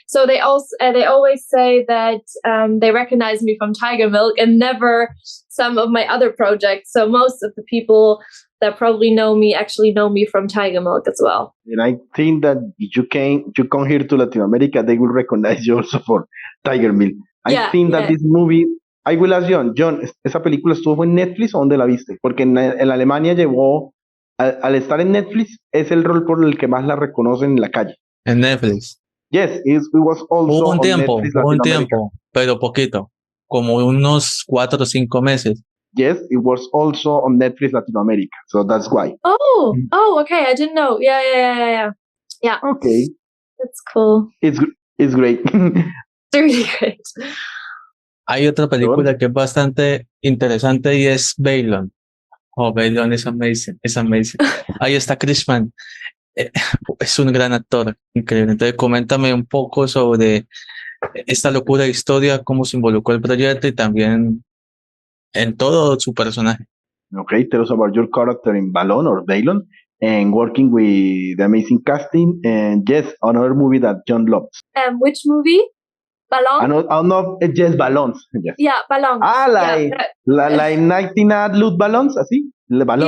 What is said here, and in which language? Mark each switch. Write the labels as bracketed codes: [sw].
[en] So they always say that they recognize me from Tiger Milk and never some of my other projects. So most of the people that probably know me actually know me from Tiger Milk as well. And I think that if you come here to Latin America, they will recognize you also for Tiger Milk. I think that this movie, I will ask Jhon, [es] ¿esa película estuvo en Netflix o dónde la viste? Porque en Alemania llevó, al estar en Netflix, es el rol por el que más la reconocen en la calle. En Netflix. [en] Yes, it was also [es] Hubo un [en] on [es] tiempo, pero poquito, como unos 4 o 5 meses. [en] Yes, it was also on Netflix Latinoamérica, so that's why. Oh, okay, I didn't know. Yeah. Okay. That's cool. It's great. It's really great. [es] Hay otra película que es bastante interesante y es Babylon. Oh, Bailon es amazing, es amazing. Ahí está Chrisman, eh, es un gran actor, increíble. Entonces, coméntame un poco sobre esta locura de historia, cómo se involucró el proyecto y también en todo su personaje. [en] Okay, tell us about your character in Balon or Balon and working with the amazing casting. And yes, another movie that John loves. Which movie? Ballon? No, yes, Balloons. Yes. Yeah, Ballon. Ah, Yeah, like 99 loot balloons, así, le balón.